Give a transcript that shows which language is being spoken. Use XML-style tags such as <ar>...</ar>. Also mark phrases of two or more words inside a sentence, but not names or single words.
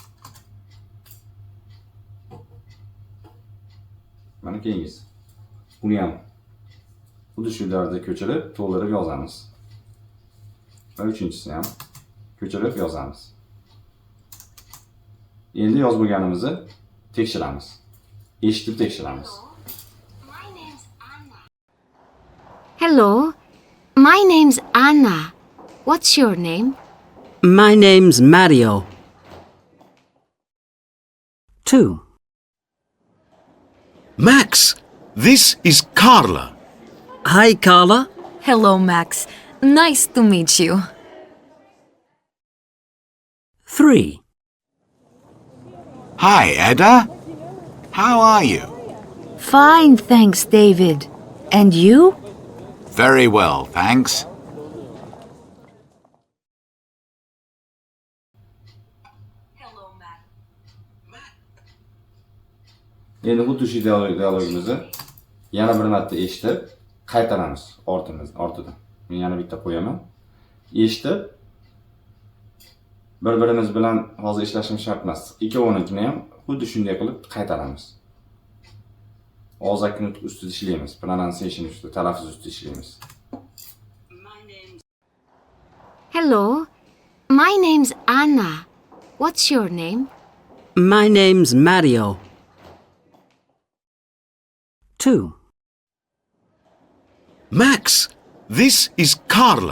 <uz>Mana keyingisi. Buni ham xuddi shu tarzda ko'chirib, to'ldirib yozamiz. Va uchinchisini ham ko'chirib yozamiz. Endi yozib bo'lganimizni tekshiramiz. Eshitib tekshiramiz.</uz> <en>Hello, my name's Anna. What's your name? My name's Mario. 2. Max, this is Carla. Hi, Carla. Hello, Max. Nice to meet you. 3. Hi, Ada. How are you? Fine, thanks, David. And you? Very well, thanks.</en> <uz>Endi xuddi shu dialogimizni yana bir marta eshitib, qaytaramiz ortidan. Men yana bitta qo'yaman. Eshitib, bir-birimiz bilan hozir ishlashimiz shart emas. Ikkovinikini ham xuddi shunday qilib qaytaramiz. Og'zaki nutq ustida ishlaymiz. Pronunciation ustida, talaffuz ustida ishlaymiz.</uz> <en>Hello, my name's Anna. What's your name? My name's Mario. 2. Max, this is Carla.</en>